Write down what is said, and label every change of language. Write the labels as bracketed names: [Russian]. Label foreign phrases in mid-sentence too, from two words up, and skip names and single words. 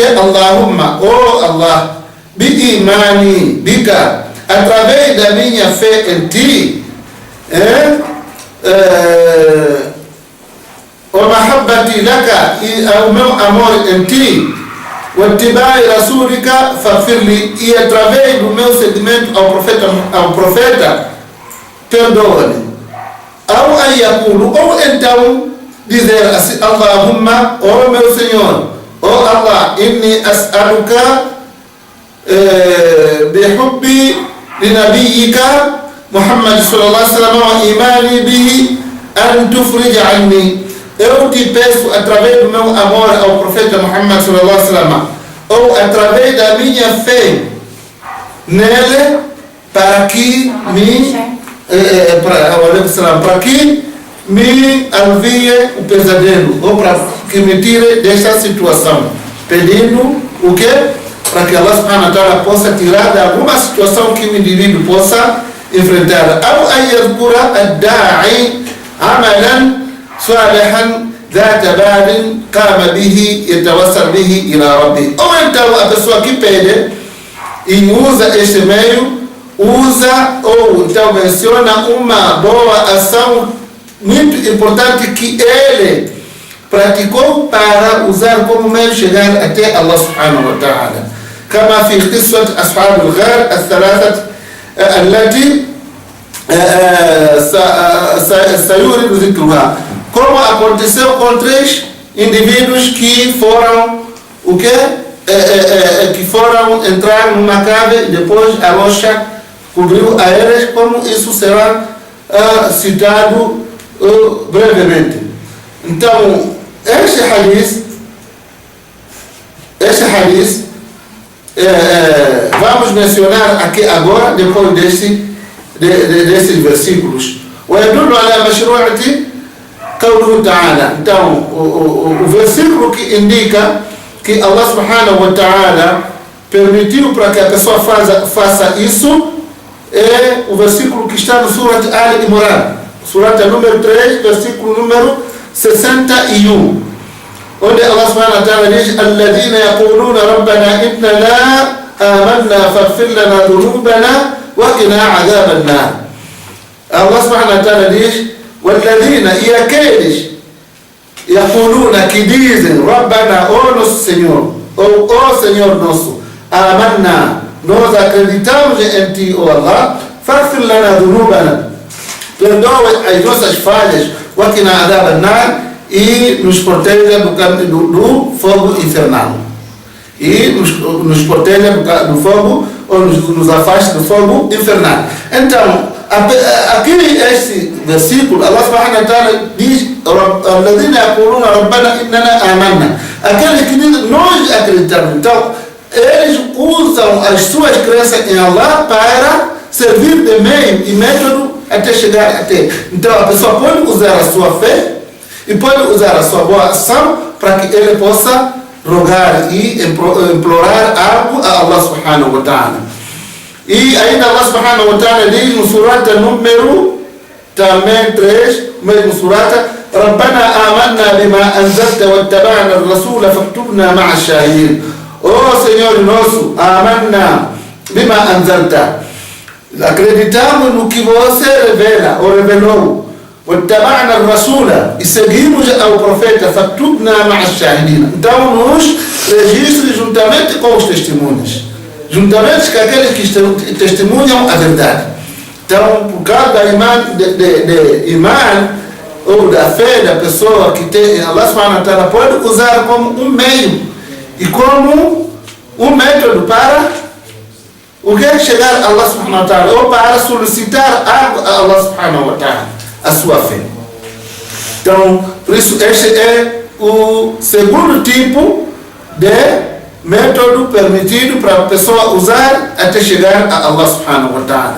[Arabic] Allahumma, oh Allah, بإيماني بك, [Portuguese] através da minha fé em ti, [Arabic] ومحبتي لك, [Portuguese] e o meu amor em ti, [Arabic] واتباعي رسولك فاغفر لي, [Portuguese] e através do meu seguimento ao profeta, perdoa-me. Ou então dizer assim: Allahumma, oh meu Senhor, [Arabic] oh Allah, إني أسألك بحبي لنبيك محمد صلى الله عليه وسلم وإيماني به أن تفرج عني. [Portuguese] Eu te peço através do meu amor ao profeta Muhammad [Arabic] صلى الله عليه وسلم, [Portuguese] ou através da minha fé nele, para que me alivie o pesadelo, ou para que me tire desta situação, pedindo o quê? Para que Allah [Arabic] سبحانه وتعالى [Portuguese] possa tirar de alguma situação que o indivíduo possa enfrentar. [Arabic] Ou أن يذكر الداعي عملا صالحا ذا بال قام به يتوسل به إلى ربه. [Portuguese] Ou então a pessoa que pede e usa este meio, usa ou então menciona uma boa ação muito importante que ele praticou para usar como meio chegar até Allah [Arabic] سبحانه وتعالى. كما في قصة أصحاب الغار الثلاثة التي سيورد ذكرها. [Portuguese] Como aconteceu com 3 indivíduos que foram que foram entrar numa cave e depois a rocha cobriu a eles, como isso será citado brevemente. Então, este hadith vamos mencionar aqui agora, depois desses versículos. [Arabic] ويدل على مشروعة قوله تعالى. [Portuguese] Então, o versículo que indica que Allah [Arabic] سبحانه وتعالى [Portuguese] permitiu para que a pessoa faça isso é o versículo que está no Surat Al-Imran, Surata número 3, versículo número 61, onde Allah [Arabic] سبحانه وتعالى [Portuguese] diz: [Arabic] الذين يقولون ربنا إننا آمنا فاغفر لنا ذنوبنا وقنا عذاب النار. [Portuguese] Allah [Arabic] سبحانه وتعالى [Portuguese] diz: Walladhina, e aqueles yaquluna, que dizem, Rabbana, ó nosso Senhor, ó Senhor nosso, amanna, nós acreditamos em Ti, ó Allah, [Arabic] فاغفر لنا ذنوبنا, [Portuguese] perdoa as nossas falhas, [Arabic] وقنا عذاب النار, [Portuguese] e nos proteja do fogo infernal. E nos proteja do fogo, ou nos afaste do fogo infernal. Então, aqui este versículo, Allah [Arabic] سبحانه وتعالى [Portuguese] diz: [Arabic] الذين يقولون ربنا إننا آمنا. [Portuguese] Aqueles que dizem, nós acreditamos. Então, eles usam as suas crenças em Allah para servir de meio e método até chegar até. Então, a pessoa pode usar a sua fé e pode usar a sua boa ação para que ele possa rogar e implorar algo a Allah [Arabic] سبحانه وتعالى. [Portuguese] E ainda Allah [Arabic] سبحانه وتعالى [Portuguese] diz no surata número também 3, mesmo surata: [Arabic] ربنا آمنا بما أنزلت واتبعنا الرسول فاكتبنا مع الشاهدين. [Portuguese] Ó Senhor nosso, [Arabic] آمنا بما أنزلت, [Portuguese] acreditamos no que você revela ou revelou. [Arabic] واتبعنا الرسول, [Portuguese] e seguimos ao profeta, [Arabic] فاكتبنا مع الشاهدين. [Portuguese] Então nos registre juntamente com os testemunhos, juntamente com aqueles que testemunham a verdade. Então, por causa da imã ou da fé da pessoa que tem, Allah [Arabic] سبحانه وتعالى [Portuguese] pode usar como um meio e como um método para o que chegar a Allah [Arabic] سبحانه وتعالى, [Portuguese] ou para solicitar algo a Allah [Arabic] سبحانه وتعالى, [Portuguese] a sua fé. Então, por isso, este é o segundo tipo de método permitido para a pessoa usar até chegar a Allah [Arabic] سبحانه وتعالى.